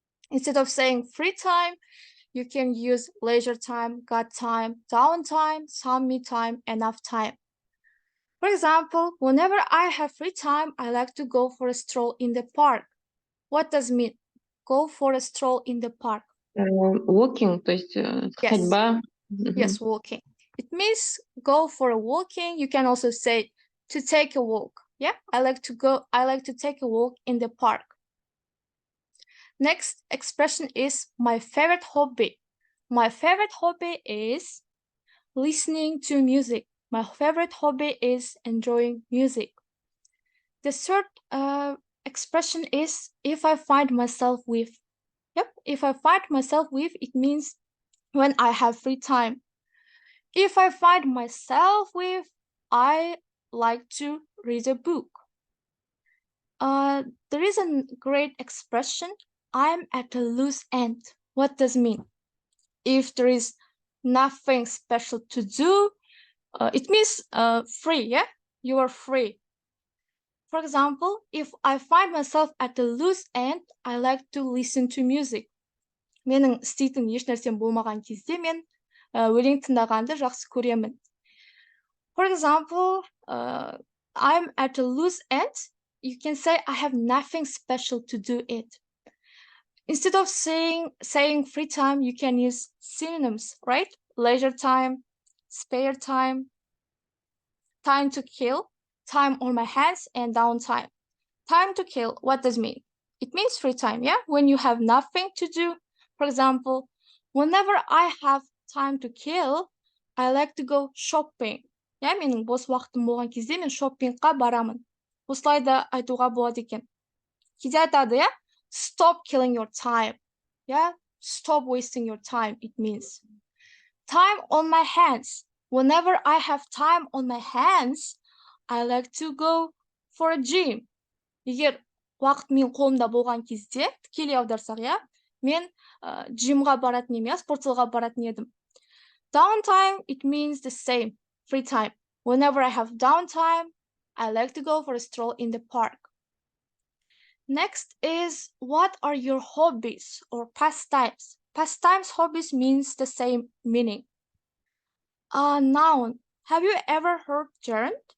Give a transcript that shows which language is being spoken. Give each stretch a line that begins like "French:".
English: Instead of saying free time, you can use leisure time, got time, downtime, some me time, enough time. For example, whenever I have free time, I like to go for a stroll in the park. What does it mean? Go for a stroll in the park. Walking,
Russian: то есть ходьба.
English: Yes, walking. It means go for a walking. You can also say to take a walk. Yeah, I like to take a walk in the park. Next expression is my favorite hobby. My favorite hobby is listening to music. My favorite hobby is enjoying music. The third expression is if I find myself with. Yep, if I find myself with, it means when I have free time. If I find myself with, I like to read a book. There is a great expression, I'm at a loose end. What does it mean? If there is nothing special to do, it means free, yeah? You are free. For example, if I find myself at a loose end, I like to listen to music.
Kazakh: Менің істейтін еш нәрсем болмаған кезде мен өлең тыңдағанды жақсы көремін.
English: For example, I'm at a loose end. You can say I have nothing special to do it. Instead of saying free time, you can use synonyms, right? Leisure time, spare time, time to kill, time on my hands, and downtime. Time to kill, what does it mean? It means free time, yeah? When you have nothing to do. For example, whenever I have time to kill, I like to go shopping.
Kazakh: Yeah, менің бос уақытым болған кезде мен шоппингқа барамын. Осылай да айтуға болады екен. Кейде айтады, yeah?
English: Stop killing your time. Yeah, stop wasting your time, it means. Time on my hands. Whenever I have time on my hands, I like to go for a gym.
Kazakh: Егер уақыт мен қолымда болған кезде, тікелей аударсақ, иә, мен джимға баратын едім, спортзалға баратын едім.
English: Downtime, it means the same, free time. Whenever I have downtime, I like to go for a stroll in the park. Next is, what are your hobbies or pastimes? Pastimes, hobbies means the same meaning. Noun, have you ever heard gerund?